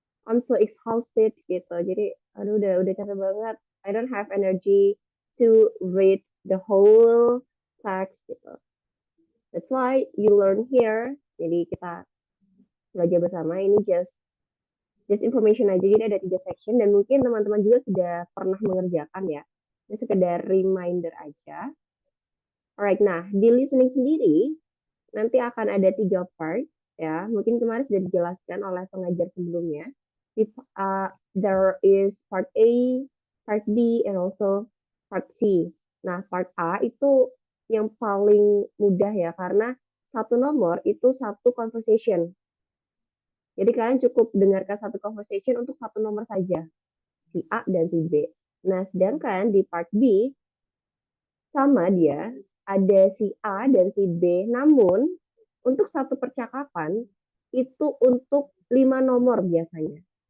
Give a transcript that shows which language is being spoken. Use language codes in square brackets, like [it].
[en] I'm so exhausted [id] gitu jadi aduh udah capek banget [en] I don't have energy to read the whole text [id] gitu [en] that's why you learn here [id] jadi kita belajar bersama ini [en] just information [id] aja jadi ada 3 section dan mungkin teman-teman juga sudah pernah mengerjakan ya ini sekedar reminder aja. Alright, nah di listening sendiri nanti akan ada 3 part ya. Mungkin kemarin sudah dijelaskan oleh pengajar sebelumnya. [en] There is part A, part B, and also part C. [id] Nah, part A itu yang paling mudah ya karena satu nomor itu satu conversation. Jadi kalian cukup dengarkan satu conversation untuk satu nomor saja, si A dan si B. Nah, sedangkan di part B sama dia ada si A dan si B, namun untuk satu percakapan itu untuk 5 nomor biasanya.